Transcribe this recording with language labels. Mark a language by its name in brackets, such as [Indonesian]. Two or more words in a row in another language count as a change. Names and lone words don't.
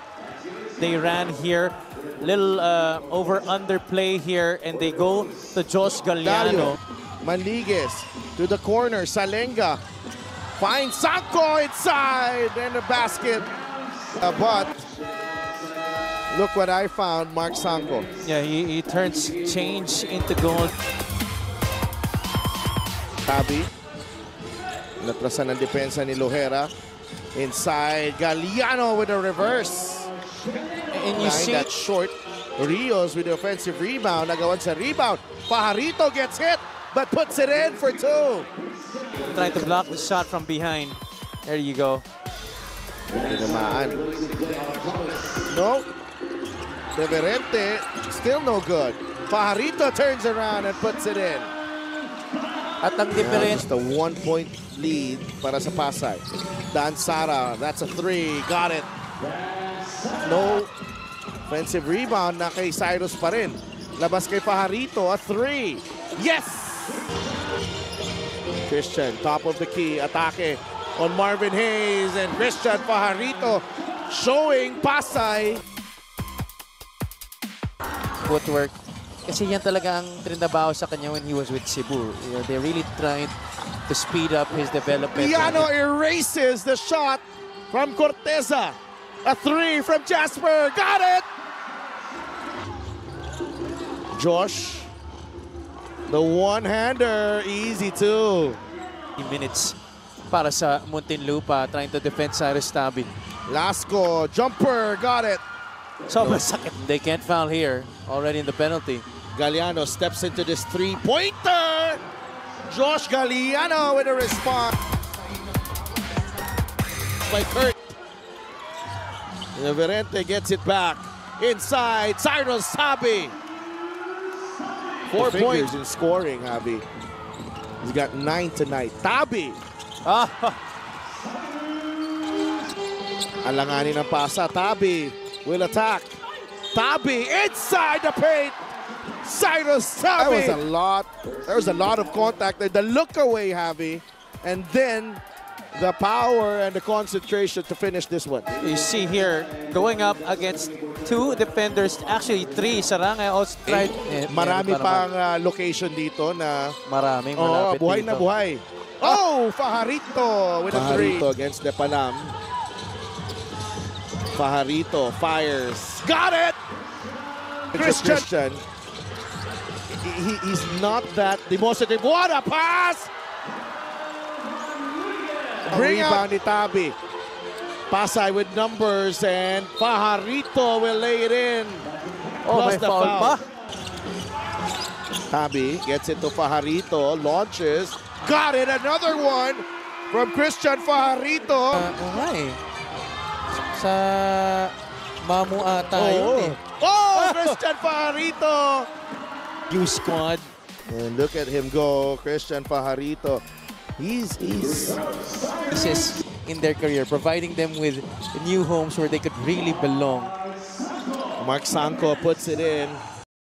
[English] They ran here, little over-under play here, and they go to Josh Galliano. Manligues to the corner. Salenga finds Sanko inside and the basket. But look what I found, Mark Sanko. Yeah, he turns change into goal. Tabi. [Filipino] Natrasan ng depensa ni Lohera. [English] Inside, Galliano with a reverse. And you see that short. Rios with the offensive rebound. [Filipino] Nagawan sa rebound. [English] Pajarito gets hit, but puts it in for two. Trying to block the shot from behind. There you go. [Filipino] Tinamaan. No. [English] Reverente, still no good. Pajarito turns around and puts it in. [Filipino] At ang difference, [English] just a 1-point lead [Filipino] para sa [English] Pasay. Dan Sara, that's a three. Got it. No offensive rebound [Filipino] na kay Cyrus pa rin. Labas kay Pajarito, [English] a three. Yes! Christian, top of the key, atake on Marvin Hayes, and Christian Pajarito showing Pasay. [Filipino] Footwork. Kasi yan talaga ang trinabaho sa kanya [English] when he was with Cebu. You know, they really tried to speed up his development. Piano erases the shot from Corteza. A three from Jasper. Got it! Josh, the one-hander, easy too. Minutes [Filipino] para sa [English] Muntinlupa trying to defend Cyrus Tabi. Lasco, jumper, got it. [Filipino] Sobrang sakit. [English] They can't foul here. Already in the penalty. Galliano steps into this three-pointer. Josh Galliano with a response. By Kurt. Reverente gets it back. Inside, Cyrus Tabi. 4 points in scoring, Javi. He's got 9 tonight. [Filipino] Tabi. Alanganin ang pasa. [English] Tabi will attack. Tabi inside the paint. Cyrus Tabi. There was a lot of contact there. The look away, Javi. And then the power and the concentration to finish this one. You see here, going up against two defenders, actually three. Sarangay also tried. [Filipino] Marami pang location dito na maraming malapit buhay dito. Na buhay. [English] Oh, Pajarito with a three. Pajarito against Lepanam. Pajarito fires. Got it! Christian. He's not that demonstrative. What a pass! [Filipino] Rebound ni Tabi. [English] Pasay with numbers, and Pajarito will lay it in. [Filipino] Oh, may foul pa. [English] Tabi gets it to Pajarito, launches. Got it, another one from Christian Pajarito. [Filipino] Sa Mamu ata yun eh. [English] Oh, Christian Pajarito. You squad. And look at him go, Christian Pajarito. He's pieces in their career, providing them with new homes where they could really belong. Mark Sanko puts it in.